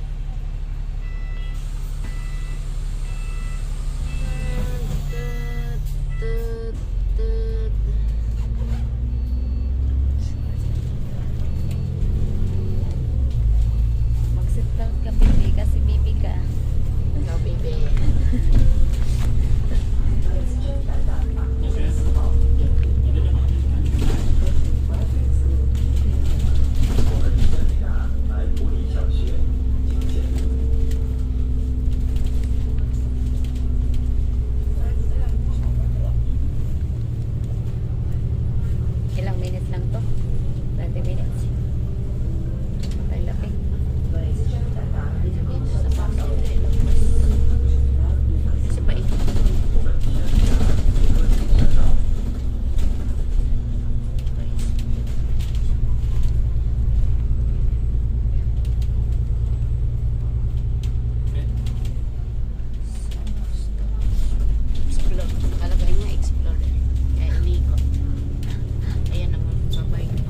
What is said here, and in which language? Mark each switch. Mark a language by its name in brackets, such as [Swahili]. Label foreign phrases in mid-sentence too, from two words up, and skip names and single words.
[Filipino] Tut, tut. Mag-seatbelt ka, baby, kasi baby ka. Ikaw, baby. [Chinese] 我们即将抵达来普里小学，请前进。 [Filipino] Ilang minutes lang to? 20 minutes. Patay lapik. Dito sa paso. Kasi pa ito. [Chinese] 我们即将抵达铁鹤井山道。 [Filipino] Explore. Nakalagay nga explore. Kaya inikot. Ayan ang babay.